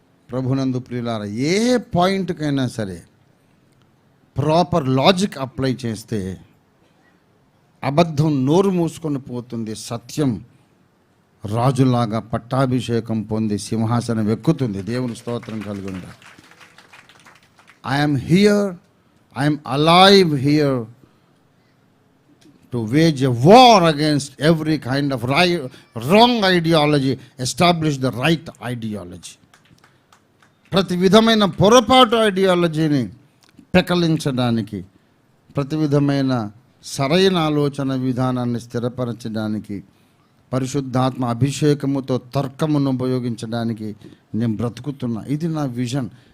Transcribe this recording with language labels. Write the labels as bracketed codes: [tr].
[te] ప్రభునందు ప్రియులారా, ఏ పాయింట్కైనా సరే ప్రాపర్ లాజిక్ అప్లై చేస్తే అబద్ధం నోరు మూసుకొని పోతుంది, సత్యం రాజులాగా పట్టాభిషేకం పొంది సింహాసనం ఎక్కుతుంది. దేవుని స్తోత్రం కలుగునుగా. [en] I'm here, I'm alive here to wage a war against every kind of wrong ideology, establish the right ideology. [te] ప్రతి విధమైన పొరపాటు ఐడియాలజీని పెకలించడానికి, ప్రతి విధమైన సరైన ఆలోచన విధానాన్ని స్థిరపరచడానికి, పరిశుద్ధాత్మ అభిషేకముతో తర్కమును ఉపయోగించడానికి నేను బ్రతుకుతున్నా. ఇది నా విజన్.